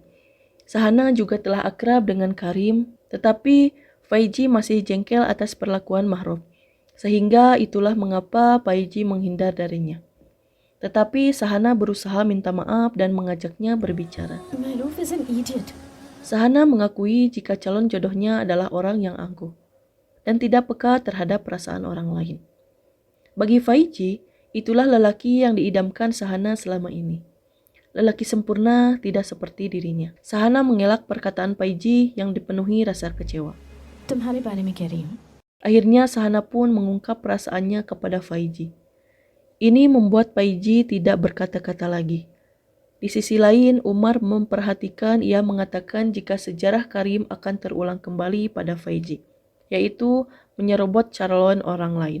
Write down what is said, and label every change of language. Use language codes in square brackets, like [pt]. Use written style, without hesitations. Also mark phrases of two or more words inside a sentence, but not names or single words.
[id] Sahana juga telah akrab dengan Karim, tetapi Paiji masih jengkel atas perlakuan Mahrob. Sehingga itulah mengapa Paiji menghindar darinya. Tetapi Sahana berusaha minta maaf dan mengajaknya berbicara. [en] Mahroub is an idiot. [id] Sahana mengakui jika calon jodohnya adalah orang yang angkuh dan tidak peka terhadap perasaan orang lain. Bagi Paiji, itulah lelaki yang diidamkan Sahana selama ini. Lelaki sempurna tidak seperti dirinya. Sahana mengelak perkataan Paiji yang dipenuhi rasa kecewa. [hi] तुम्हारे बारे में कह रही हूँ. [id] Akhirnya Sahana pun mengungkap perasaannya kepada Paiji. Ini membuat Paiji tidak berkata-kata lagi. Di sisi lain, Umar memperhatikan. Ia mengatakan jika sejarah Karim akan terulang kembali pada Paiji, yaitu menyerobot calon orang lain.